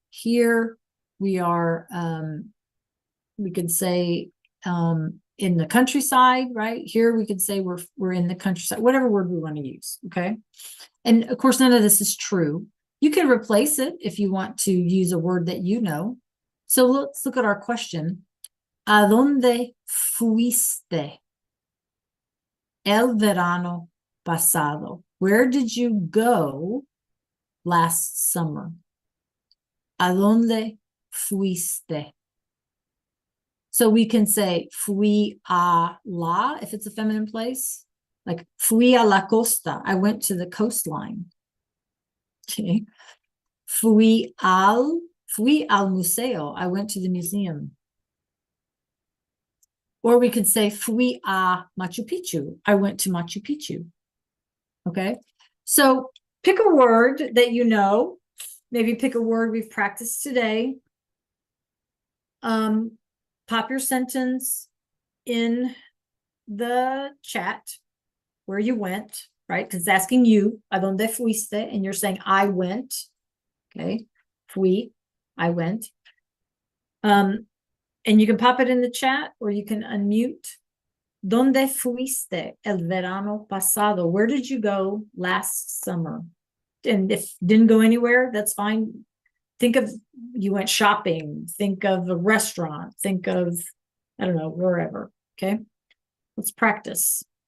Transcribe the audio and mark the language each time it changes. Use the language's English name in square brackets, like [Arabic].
[English] Here we are, we could say in the countryside, right? Here we could say we're in the countryside, whatever word we want to use, okay? And of course, none of this is true. You can replace it if you want to use a word that you know. So let's look at our question. [Spanish] ¿A dónde fuiste el verano pasado? [English] Where did you go last summer? [Spanish] ¿A dónde fuiste? [English] So we can say [Spanish] fui a la [English] if it's a feminine place, like [Spanish] fui a la costa. [English] I went to the coastline. Okay. [Spanish] Fui al museo. [English] I went to the museum. Or we could say [Spanish] fui a Machu Picchu. [English] I went to Machu Picchu. Okay. So pick a word that you know. Maybe pick a word we've practiced today. Pop your sentence in the chat where you went, right? Because it's asking you, [Spanish] ¿a dónde fuiste? [English] And you're saying, I went. Okay. Fui, I went. And you can pop it in the chat or you can unmute. [Spanish] ¿Dónde fuiste el verano pasado? [English] Where did you go last summer? And if didn't go anywhere, that's fine. Think of you went shopping, think of a restaurant, think of, I don't know, wherever. Okay. Let's practice.